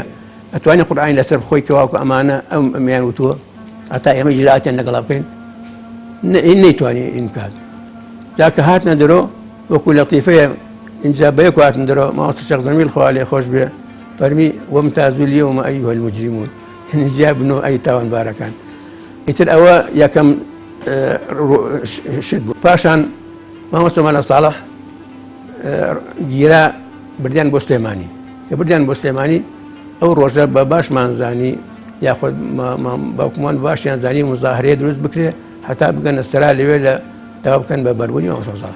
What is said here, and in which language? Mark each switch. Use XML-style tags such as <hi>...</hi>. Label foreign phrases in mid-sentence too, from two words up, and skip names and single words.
<ckb>ئەتوانێت قورئانی لەسەر بخۆی کەواکو ئەمانە ئەمیان وتووە هەتا ئێمە ئیجراءاتیان لەگەڵا بکەین نەیتوانی ئینکار. جاکە هاتنە دەرۆ وەکو لەطیفەیە اینجا بەیەک هاتن دەرۆ مامۆستا شێخ جەمیل خوا لێ خۆش بێ فەرمی</ckb> <ar>وەمتازوا اليوم أيها المجرمون،</ar> <ckb>جا بنۆ ئەی تاوانبارەکان. ئیتر ئەوە یەکەم شت بوو. پاشان مامۆستا مەلا ساڵح گیرا بردیان بۆ سلێمانی، کە بردیان بۆ سلێمانی ئەو ڕۆژە بە باشمان زانی یاخود باوکمان باشیان زانی مزاهرەیە دروست بکرێ هەتا بگەنە سەرا لەوێ لە داوا بکەن بە بەربوونی مامۆستا ساڵح.</ckb>